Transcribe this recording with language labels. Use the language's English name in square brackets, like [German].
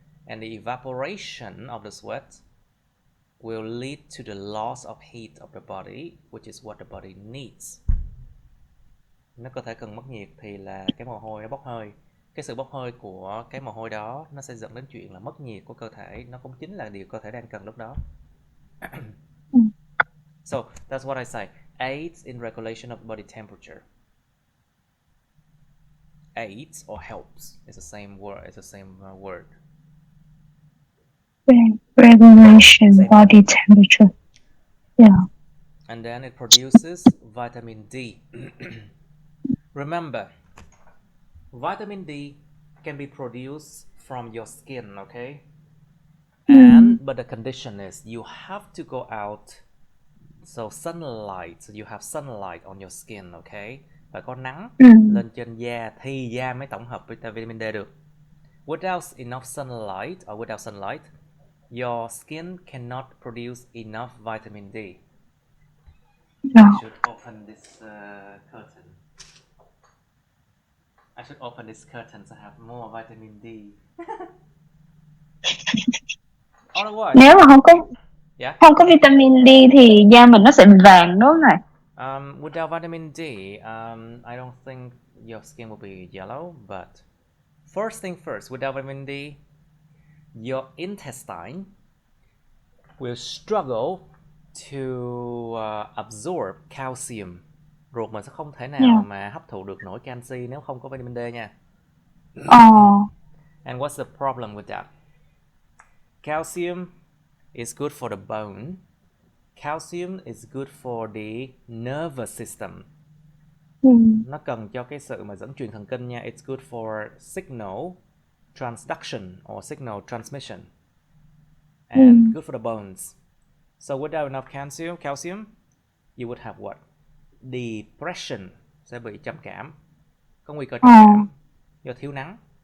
[English] And the evaporation of the sweat will lead to the loss of heat of the body, which is what the body needs. [Vietnamese] Nếu cơ thể cần mất nhiệt thì là cái mồ hôi nó bốc hơi. Cái sự bốc hơi của cái mồ hôi đó nó sẽ dẫn đến chuyện là mất nhiệt của cơ thể. Nó cũng chính là điều cơ thể đang cần lúc đó. [English] So that's what I say. Aids in regulation of body temperature. Aids or helps is the same word. It's the same word. Regulation body temperature. Yeah. And then it produces vitamin D. Remember, vitamin D can be produced from your skin, okay? But the condition is you have to go out. So sunlight, so you have sunlight on your skin, okay? [Vietnamese] Phải có nắng lên trên da thì da mới tổng hợp vitamin D được. [English] Without enough sunlight or without sunlight, your skin cannot produce enough vitamin D. I should open this curtain. I should open this curtain to have more vitamin D. Otherwise, [Vietnamese] nếu mà không có vitamin D thì da mình nó sẽ bị vàng đúng không này? [English] Without vitamin D, I don't think your skin will be yellow. But first thing first, without vitamin D, your intestine will struggle to absorb calcium. [Vietnamese] Ruột mình sẽ không thể nào mà hấp thụ được nổi canxi nếu không có vitamin D nha. [English] And what's the problem with that? Calcium is good for the bone. Calcium is good for the nervous system. [Vietnamese] Nó cần cho cái sự mà dẫn truyền thần kinh nha. [English] It's good for signal transduction or signal transmission. And good for the bones. So without enough calcium, you would have what? [Vietnamese] Depression, sẽ bị trầm cảm, có nguy cơ trầm cảm do thiếu nắng.